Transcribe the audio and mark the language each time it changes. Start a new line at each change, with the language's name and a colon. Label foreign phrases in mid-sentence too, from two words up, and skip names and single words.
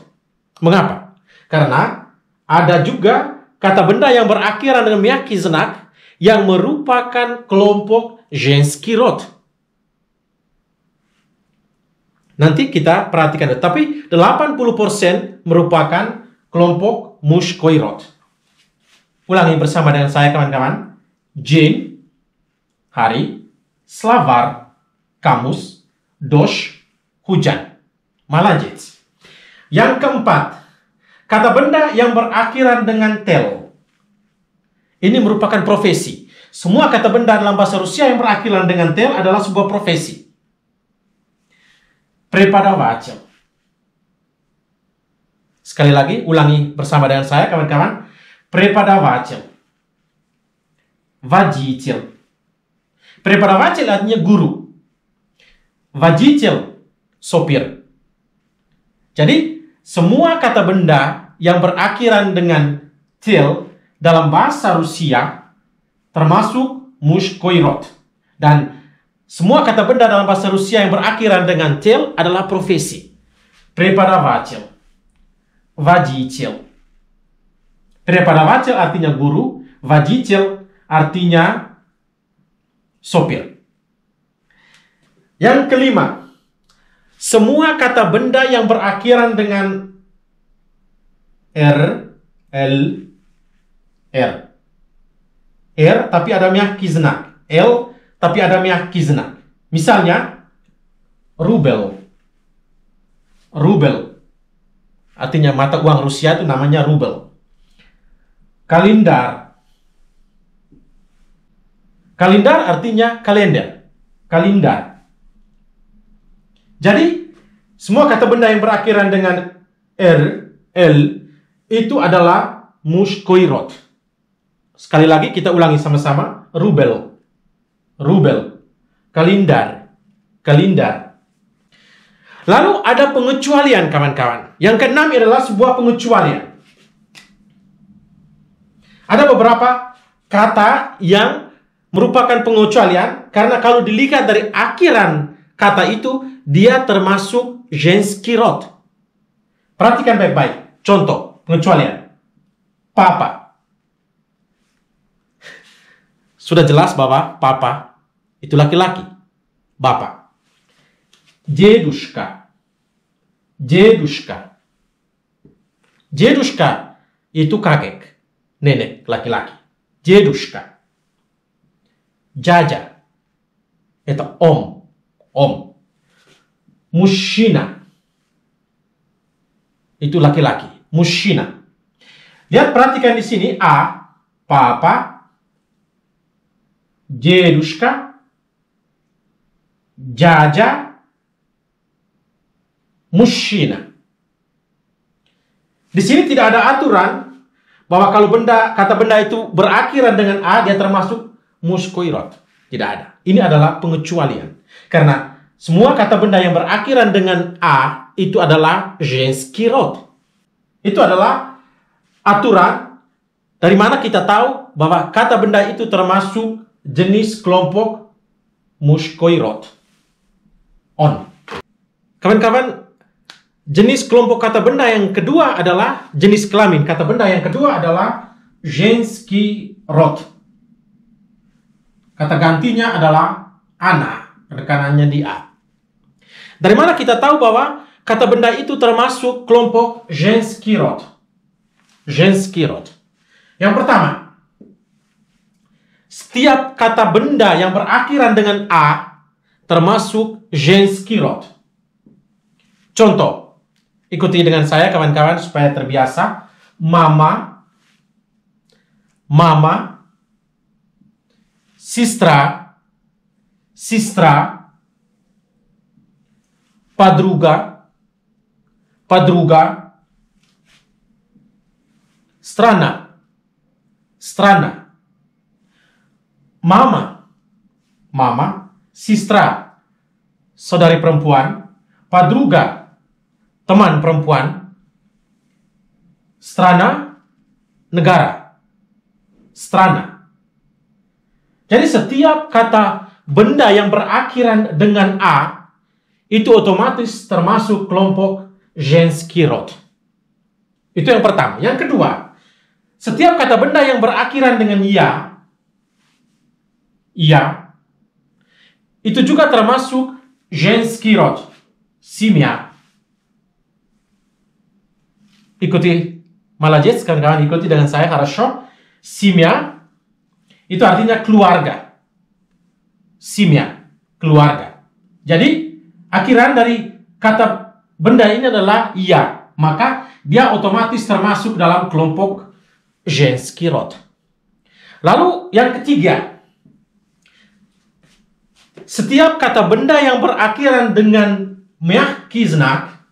Indonesian: Mengapa? Karena ada juga kata benda yang berakhiran dengan
Russian: мягкий знак
Indonesian: yang merupakan kelompok
Russian: женский род.
Indonesian: Nanti kita perhatikan, tapi 80% merupakan kelompok
Russian: мужской род.
Indonesian: Ulangi bersama dengan saya, kawan-kawan. День, hari, словарь, kamus, дождь, hujan.
Russian: Молодец.
Indonesian: Yang keempat, kata benda yang berakhiran dengan tel. Ini merupakan profesi. Semua kata benda dalam bahasa Rusia yang berakhiran dengan tel adalah sebuah profesi.
Russian: Преподаватель.
Indonesian: Sekali lagi, ulangi bersama dengan saya, kawan-kawan.
Russian: Преподаватель. Водитель.
Indonesian: Преподаватель artinya guru. Водитель, sopir. Jadi, semua kata benda yang berakhiran dengan tel dalam bahasa Rusia termasuk
Russian: мужской род.
Indonesian: Dan semua kata benda dalam bahasa Rusia yang berakhiran dengan tel adalah profesi.
Russian: Преподаватель. Водитель.
Indonesian: Преподаватель artinya guru, водитель artinya sopir. Yang kelima, semua kata benda yang berakhiran dengan R, L, R. R tapi ada
Russian: мягкий знак.
Indonesian: L tapi ada
Russian: мягкий знак.
Indonesian: Misalnya, rubel. Rubel. Artinya mata uang Rusia itu namanya rubel. Kalendar. Kalendar artinya kalender. Kalendar. Jadi, semua kata benda yang berakhiran dengan R, L, itu adalah
Russian: мужской род.
Indonesian: Sekali lagi kita ulangi sama-sama. Rubel. Rubel. Kalendar. Kalendar. Lalu ada pengecualian, kawan-kawan. Yang keenam adalah sebuah pengecualian. Ada beberapa kata yang merupakan pengecualian karena kalau dilihat dari akhiran kata itu, dia termasuk
Russian: женский род.
Indonesian: Perhatikan baik-baik. Contoh, pengecualian. Papa. Sudah jelas bahwa papa itu laki-laki. Bapak.
Russian: Дедушка. Дедушка. Дедушка
Indonesian: itu kakek. Nenek, laki-laki.
Russian: Дедушка. Дядя. Это
Indonesian: om. Om.
Russian: Мужчина.
Indonesian: Itu laki-laki. Мужчина. Lihat, perhatikan di sini. A. Papa.
Russian: Дедушка. Дядя. Мужчина.
Indonesian: Di sini tidak ada aturan bahwa kalau kata benda itu berakhiran dengan A, dia termasuk
Russian: мужской род.
Indonesian: Tidak ada. Ini adalah pengecualian. Karena semua kata benda yang berakhiran dengan A itu adalah
Russian: женский род.
Indonesian: Itu adalah aturan Dari mana kita tahu bahwa kata benda itu termasuk jenis kelompok mushkoirot?
Russian: On.
Indonesian: Kawan-kawan, jenis kelompok kata benda yang kedua adalah jenis kelamin. Kata benda yang kedua adalah
Russian: женский род.
Indonesian: Kata gantinya adalah ana, penekanannya di a. Dari mana kita tahu bahwa kata benda itu termasuk kelompok
Russian: женский род? Женский род.
Indonesian: Yang pertama, setiap kata benda yang berakhiran dengan a termasuk
Russian: женский род.
Indonesian: Contoh, ikuti dengan saya kawan-kawan supaya terbiasa. Mama, mama,
Russian: сестра, сестра, подруга, подруга, страна, страна.
Indonesian: Mama, mama, сестра, saudari perempuan, подруга, teman perempuan, strana, negara, strana. Jadi setiap kata benda yang berakhiran dengan a itu otomatis termasuk kelompok
Russian: женский род.
Indonesian: Itu yang pertama. Yang kedua, setiap kata benda yang berakhiran dengan ya, itu juga termasuk
Russian: женский род,
Indonesian: семья. Ikuti, молодец, kawan-kawan, ikuti dengan saya,
Russian: хорошо.
Indonesian: Семья itu artinya keluarga. Семья, keluarga. Jadi, akhiran dari kata benda ini adalah ya, maka dia otomatis termasuk dalam kelompok
Russian: женский род.
Indonesian: Lalu yang ketiga, setiap kata benda yang berakhiran dengan
Russian: мягкий знак.